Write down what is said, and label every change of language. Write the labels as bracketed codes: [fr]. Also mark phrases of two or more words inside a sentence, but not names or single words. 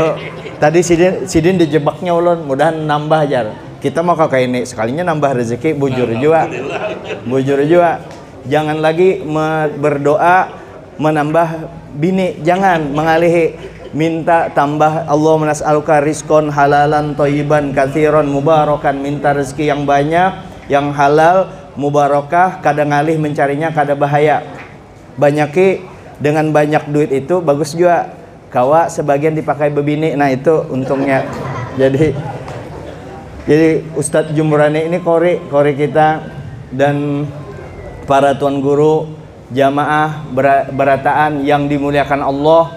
[bjn] Tadi sidin dijebaknya ulun, mudahan nambah jar. Kita mau kayak ini sekalinya nambah rezeki bujur juga. Bujur juga. Jangan lagi berdoa menambah bini, jangan mengalihi, minta tambah. [ar] اللهم نسألك رزقا حلالا طيبا كثيرا مباركا, [bjn] minta rezeki yang banyak, yang halal, mubarakah, kada ngalih mencarinya, kada bahaya. Banyaki dengan banyak duit itu bagus juga. Kawa sebagian dipakai bebini, nah itu untungnya. Jadi Ustadz Jumrani ini kori kita dan para tuan guru, jamaah berataan yang dimuliakan Allah.